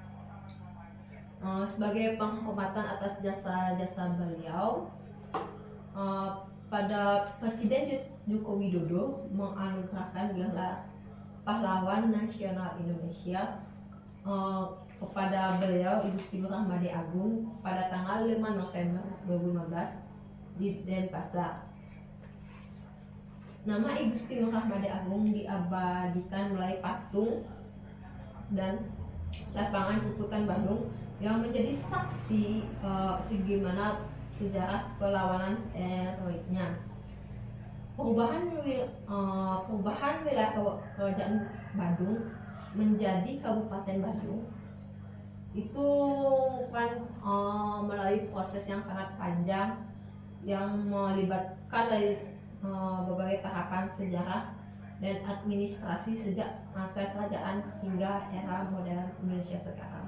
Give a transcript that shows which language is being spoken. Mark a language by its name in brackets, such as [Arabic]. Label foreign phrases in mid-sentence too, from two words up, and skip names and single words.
[Indonesian] Sebagai penghormatan atas jasa-jasa beliau, pada Presiden Joko Widodo menganugerahkan gelar Pahlawan Nasional Indonesia kepada beliau Igusti Ngurah Madi Agung pada tanggal 5 November 2015 di Denpasar. Nama Igusti Ngurah Madi Agung diabadikan melalui patung dan lapangan Puputan Bandung yang menjadi saksi segimana sejarah perlawanan heroiknya. Perubahan wilayah Kerajaan Badung menjadi Kabupaten Badung itu bukan melalui proses yang sangat panjang yang melibatkan dari berbagai tahapan sejarah dan administrasi sejak masa kerajaan hingga era modern Indonesia sekarang.